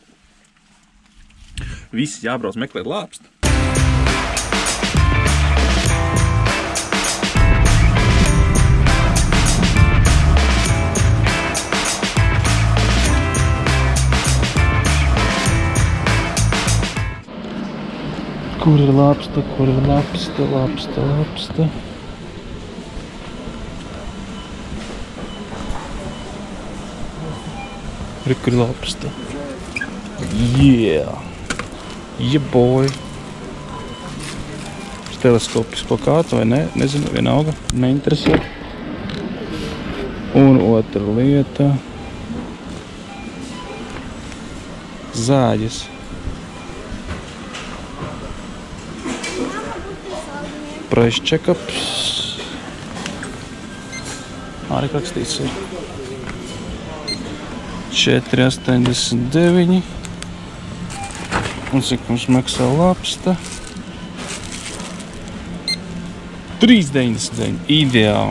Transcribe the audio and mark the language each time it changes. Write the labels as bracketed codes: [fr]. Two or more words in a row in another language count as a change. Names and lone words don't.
[lv] Visi jābrauc meklēt lāpstu. Kur ir lāpsta, kur ir lāpsta, lāpsta, lāpsta. Kur ir lāpsta. [en] Yeah! Yeah, boy! [lv] Teleskopiski plakāts vai ne? Nezinu, vienalga. Neinteresē. Un otra lieta. Zāģis. [en] Price check-ups. [lv] Arī rakstīts ir 4,89. Un cik mums maksā lāpsta? 3,99. Ideāli.